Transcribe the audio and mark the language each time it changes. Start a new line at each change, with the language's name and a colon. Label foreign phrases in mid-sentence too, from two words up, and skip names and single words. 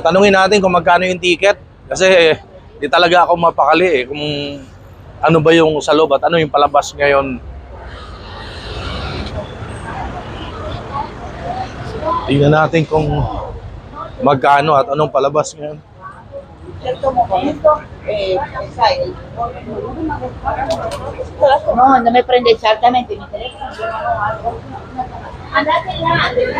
Filipino: Tanungin natin kung magkano yung ticket. Kasi di talaga ako mapakali eh. Kung ano ba yung sa loob at ano yung palabas ngayon. Tingnan natin kung magkano at anong palabas ngayon.
Spanish: No, no me prende exactamente mi teléfono. Andate là,